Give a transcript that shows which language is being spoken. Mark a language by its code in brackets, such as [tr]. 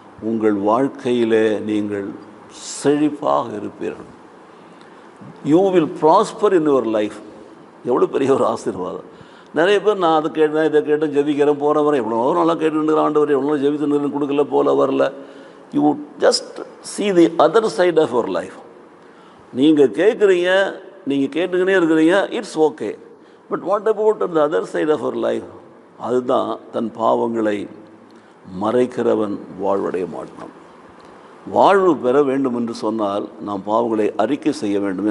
[ta] உங்கள் வாழ்க்கையிலே நீங்கள் செழிப்பாக இருப்பீர்கள். [en] You will prosper in your life. [ta] எவ்வளோ பெரிய ஒரு ஆசீர்வாதம். நிறைய பேர் நான் அதை கேட்டேன், இதை கேட்டேன், ஜெபிக்கிறேன், போகிற வரேன், எவ்வளோ நல்லா கேட்டுருக்கிற ஆண்டவர், எவ்வளோ ஜெபித்து கொடுக்கல, போல வரல. [en] You just see the other side of your life. [ta] நீங்கள் கேட்குறீங்க, நீங்கள் கேட்டுக்கினே இருக்கிறீங்க, [en] It's okay. But what about the other side of your life? [ta] அதுதான் தன் பாவங்களை மறைக்கிறவன் வாழ்வடைய மாட்டான். வாழ்வு பெற வேண்டும் என்று சொன்னால் நாம் பாவங்களை அறிக்கை செய்ய வேண்டும்.